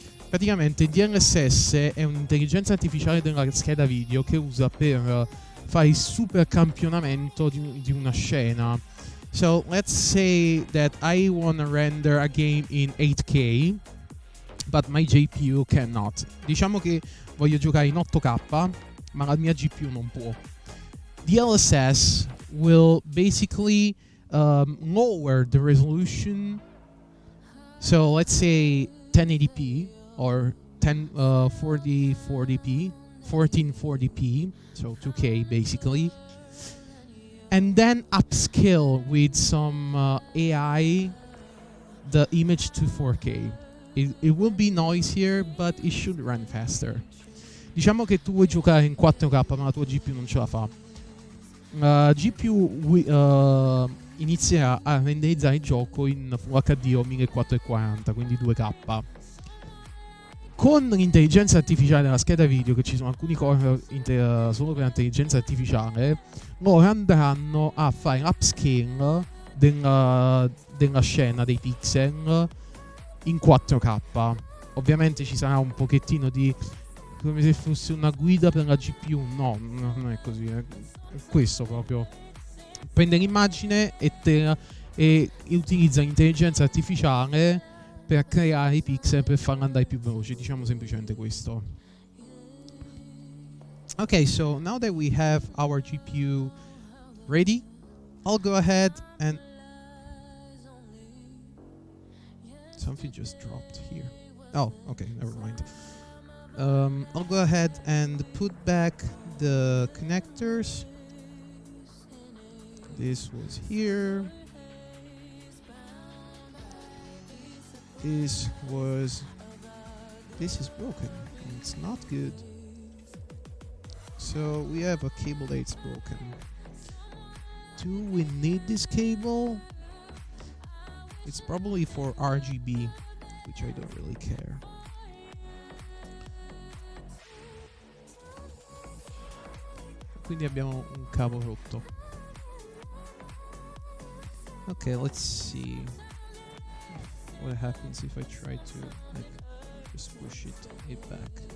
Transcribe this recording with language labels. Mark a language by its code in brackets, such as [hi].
[it] Praticamente il DLSS è un'intelligenza artificiale della scheda video che usa per fare il super campionamento di una scena. [en] So let's say that I want to render a game in 8K, but my GPU cannot. [it] Diciamo che voglio giocare in 8K, ma la mia GPU non può. [en] DLSS will basically lower the resolution. So let's say 1080p or 1440p, so 2K basically, and then upscale with some AI the image to 4K. It will be noisier, but it should run faster. [it] Diciamo che tu vuoi giocare in 4K, ma la tua GPU non ce la fa. GPU inizierà a renderizzare il gioco in Full HD o 1440, quindi 2K. Con l'intelligenza artificiale della scheda video, che ci sono alcuni core solo per l'intelligenza artificiale, loro andranno a fare l'upscale della scena, dei pixel, in 4K. Ovviamente ci sarà un pochettino di... come se fosse una guida per la GPU. No, non è così. È questo proprio. Prende l'immagine e utilizza l'intelligenza artificiale per creare i pixel per farla andare più veloce. Diciamo semplicemente questo. [en] Okay, so now that we have our GPU ready, I'll go ahead and... Something just dropped here. Oh, okay, never mind. I'll go ahead and put back the connectors. This was here. This is broken. It's not good. So we have a cable that's broken. Do we need this cable? It's probably for RGB, which I don't really care. [it] Quindi abbiamo un cavo rotto. [en] Okay, let's see what happens if I try to like just push it back.